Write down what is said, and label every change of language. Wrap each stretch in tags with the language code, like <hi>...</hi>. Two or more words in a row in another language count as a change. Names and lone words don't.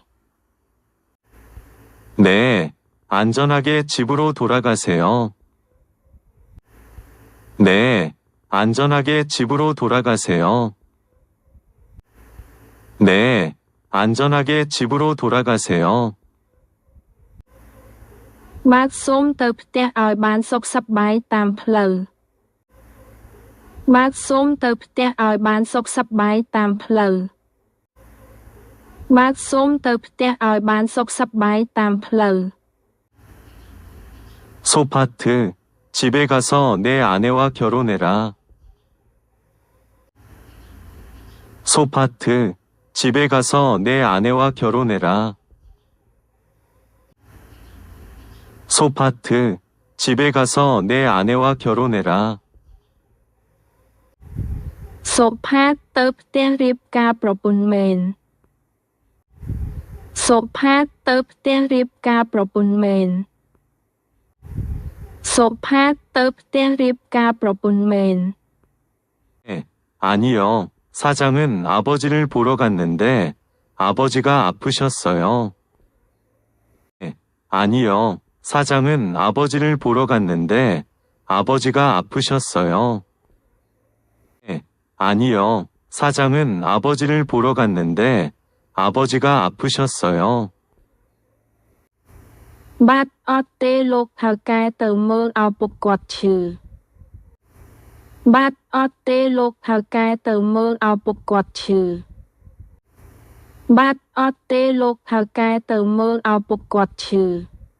<ko>네, 안전하게 집으로 돌아가세요. 네, 안전하게 집으로 돌아가세요. 네, 안전하게 집으로 돌아가세요.</ko> <km>បាទសូមទៅផ្ទះឲ្យបានសុខសប្បាយតាមផ្លូវ បាទសូមទៅផ្ទះឲ្យបានសុខសប្បាយតាមផ្លូវ បាទសូមទៅផ្ទះឲ្យបានសុខសប្បាយតាមផ្លូវ</km> <ko>소파트, 집에 가서 내 아내와 결혼해라. 소파트, 집에 가서 내 아내와 결혼해라. 소파트, 집에 가서 내 아내와 결혼해라.</ko> <km>សុផាតទៅផ្ទះរៀបការប្រពន្ធមែន សុផាតទៅផ្ទះរៀបការប្រពន្ធមែន សុផាតទៅផ្ទះរៀបការប្រពន្ធមែន</km> <ko>네, 아니요. 사장은 아버지를 보러 갔는데 아버지가 아프셨어요. 네, 아니요. 사장은 아버지를 보러 갔는데 아버지가 아프셨어요. 네, 아니요. 사장은 아버지를 보러 갔는데 아버지가 아프셨어요.</ko> <km>បាទអត់ទេលោកថៅកែទៅមើលឪពុកគាត់ឈឺ បាទអត់ទេលោកថៅកែទៅមើលឪពុកគាត់ឈឺ បាទអត់ទេលោកថៅកែទៅមើលឪពុកគាត់ឈឺ</km>